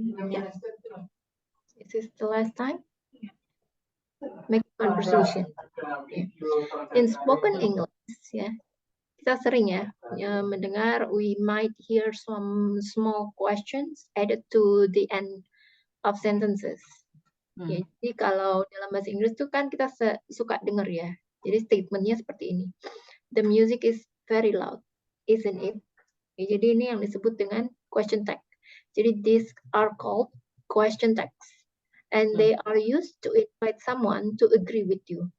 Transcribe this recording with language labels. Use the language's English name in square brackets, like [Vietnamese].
[English] Yeah. This is the last time. Make conversation. In spoken English, ya. [Indonesian] Kita sering ya mendengar [English] we might hear some small questions added to the end of sentences. [Indonesian] Ya, jadi kalau dalam bahasa Inggris tuh kan kita suka dengar ya. Jadi statementnya seperti ini. [English] The music is very loud, isn't it? [Indonesian] Ya, jadi ini yang disebut dengan question tag. Jadi [English] these are called question tags. And they are used to invite someone to agree with you.